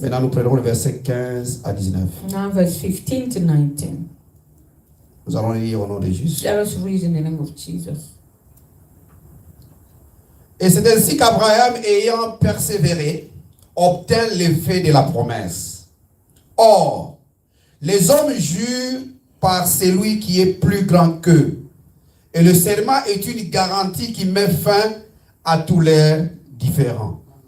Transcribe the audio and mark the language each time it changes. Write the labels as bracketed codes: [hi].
[fr] Maintenant, nous prenons le verset 15 à 19. [en] Now verse 15 to 19. [fr] Nous allons lire au nom de Jésus. [en] Let us read in the name of Jesus. [fr] Et c'est ainsi qu'Abraham, ayant persévéré, obtint l'effet de la promesse. Or, les hommes jurent par celui qui est plus grand qu'eux. Et le serment est une garantie qui met fin à tous leurs différends.